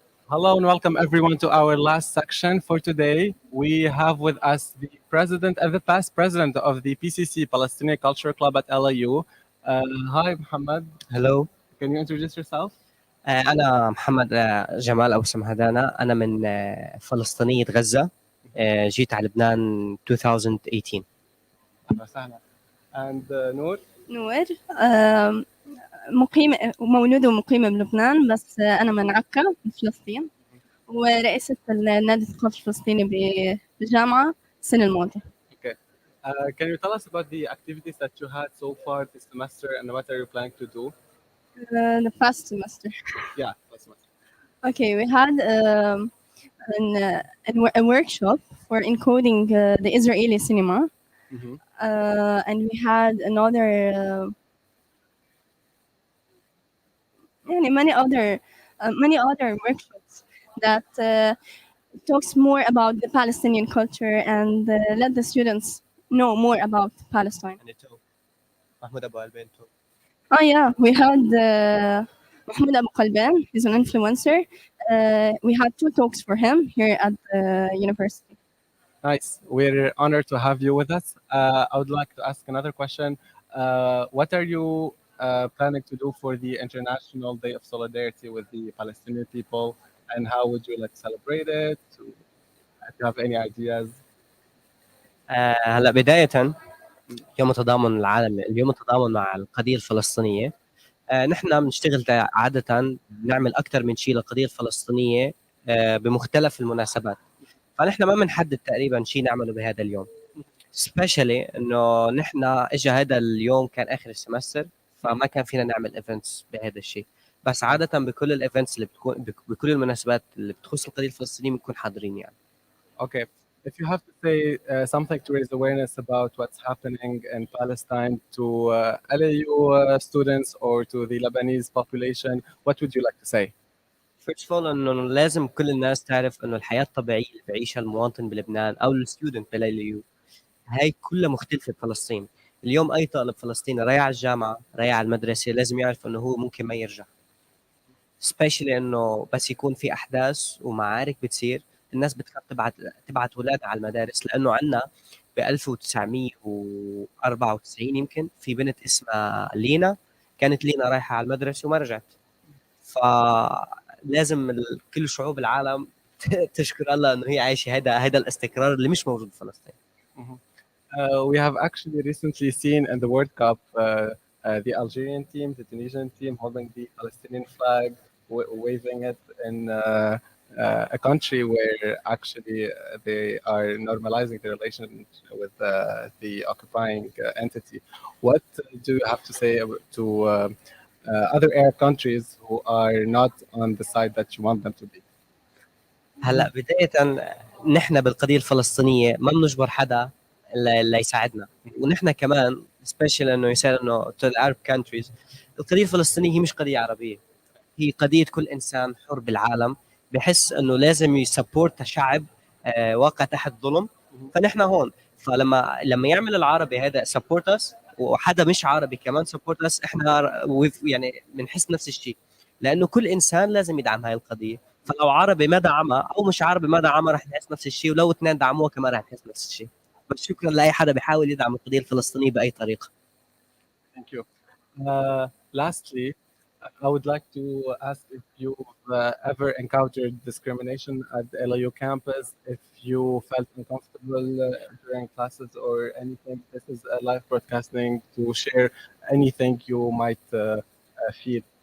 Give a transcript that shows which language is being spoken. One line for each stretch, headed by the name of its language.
English: Hello and welcome everyone to our last section for today. We have with us the president and the past president of the PCC, Palestinian Culture Club at LAU. Hi, Muhammad. Hello. Can you introduce yourself?
Arabic: أنا محمد جمال أبو سمهدانة. أنا من فلسطينية غزة. جيت على لبنان 2018.
English: And Noor?
Arabic: نور مولودة ومقيمة بلبنان، بس أنا من عكا بفلسطين، ورئيسة النادي الثقافي الفلسطيني بالجامعة السنة الماضية.
English: Okay. Can you tell us about the activities that you had so far this semester and what are you planning to do? The past semester. Yeah, last semester. Okay, we had a workshop for encoding the Israeli cinema, and we had another many other workshops that talks more about the Palestinian culture and let the students know more about Palestine.
Arabic: محمود أبو قلبين.
English: Oh yeah, we had Mahmoud Abu Qalban. He's an influencer. We had 2 talks for him here at the university. Nice. We're honored to have you with us. I would like to ask another question. What are you planning to do for the International Day of Solidarity with the Palestinian people, and how would you celebrate it? If you have any ideas?
Arabic: هلا بداية يوم التضامن العالمي، اليوم التضامن مع القضية الفلسطينية. نحن بنشتغل عادة بنعمل أكثر من شيء للقضية الفلسطينية بمختلف المناسبات. فنحن ما بنحدد تقريبا شيء نعمله بهذا اليوم.
English: Especially
Arabic: إنه نحن إجا هذا اليوم كان آخر السمستر، فما كان فينا نعمل ايفنتس بهذا الشيء. بس عادة بكل الايفنتس اللي بتكون بكل المناسبات اللي بتخص القضية الفلسطينية بنكون حاضرين يعني.
English: Okay. if you have to say something to raise awareness about what's happening in Palestine to LAU students or to the Lebanese population, what would you like to say? First of all
Arabic: انه لازم كل الناس تعرف انه الحياه الطبيعيه اللي بيعيشها المواطن بلبنان او الستودنت بليليو هاي كلها مختلفه بفلسطين. اليوم اي طالب فلسطيني رايح على الجامعه رايح على المدرسه لازم يعرف انه هو ممكن ما يرجع. سبيشلي انه بس يكون في احداث ومعارك بتصير الناس بتخاف تبعت اولادها على المدارس، لانه عندنا ب 1994 يمكن في بنت اسمها لينا، كانت لينا رايحه على المدرسه وما رجعت. فلازم كل شعوب العالم تشكر الله انه هي عايشه هيدا الاستقرار اللي مش موجود بفلسطين.
English: We have actually recently seen in the World Cup the Algerian team, the Tunisian team holding the Palestinian flag, waving it in a country where actually they are normalizing the relations with the occupying entity. What do you have to say to other Arab countries who are not on the side that you want them to be?
Arabic: هلا بدايه نحن بالقضيه الفلسطينيه ما بنجبر حدا اللي يساعدنا، ونحن كمان سبيشال انه يصير انه
English: to the Arab countries.
Arabic: القضيه الفلسطينيه هي مش قضيه عربيه، هي قضيه كل انسان حر بالعالم بحس انه لازم يسبورت شعب واقع تحت ظلم. فنحن هون، فلما يعمل العربي هذا سبورت اس وحدا مش عربي كمان سبورت اس، احنا يعني بنحس نفس الشيء، لانه كل انسان لازم يدعم هاي القضيه. فلو عربي ما دعمها او مش عربي ما دعمها رح نحس نفس الشيء، ولو اثنين دعموها كمان رح نحس نفس الشيء. بس شكرا لاي حدا بيحاول يدعم القضيه الفلسطينيه باي طريقه.
English: Thank you. Lastly, I would like to ask if you've ever encountered discrimination at the LAU campus, if you felt uncomfortable during classes or anything. This is a live broadcasting to share anything you might feel.